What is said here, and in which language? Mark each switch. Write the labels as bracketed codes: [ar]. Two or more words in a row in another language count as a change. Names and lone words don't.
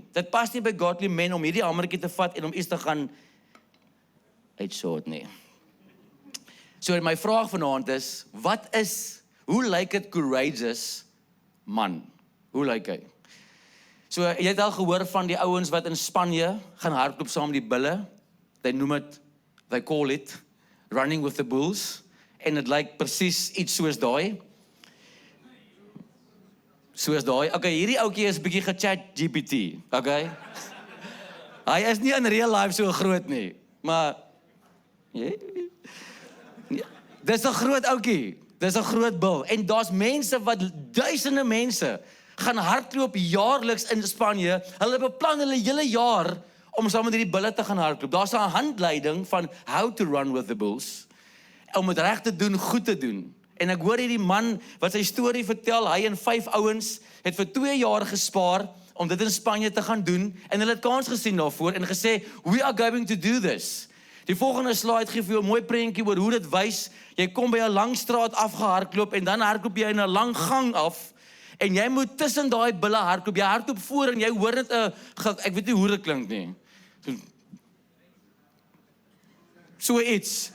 [af] Dit pas nie by [en] godly men [af] om hierdie hamertjie te vat en om iets te gaan uitsoort nie. So my vraag vanaand is, hoe lyk dit courageous man? Hoe lyk hy? So jy het al gehoor van die ouens wat in Spanje gaan hardloop saam met die bulle. [en] They call it running with the bulls. [af] En dit lyk presies iets soos daai. Okay, hierdie ouetjie is bietjie ge-chat GPT, okay? Hy is nie in [en] real life [af] so groot nie, maar dis 'n groot ouetjie. Dis 'n groot bil. En daar's mense wat duisende mense gaan hardloop jaarliks in Spanje. Hulle beplan hulle hele jaar om saam met hierdie bulle te gaan hardloop. Daar's 'n handleiding van [en] how to run with the bulls. [af] Om dit reg te doen, goed te doen. En ek hoor hierdie man wat sy storie vertel, hy en 5 ouens het vir 2 jaar gespaar om dit in Spanje te gaan doen, en hulle het kans gesien daarvoor en gesê, [en] we are going to do this. [af] Die volgende slide gee vir jou 'n mooi prentjie oor hoe dit wys. Jy kom by 'n lang straat afgehardloop en dan hardloop jy in 'n lang gang af en jy moet tussen daai bulle hardloop. Jy hardloop voor en jy hoor net 'n ek weet nie hoe dit klink nie. So iets.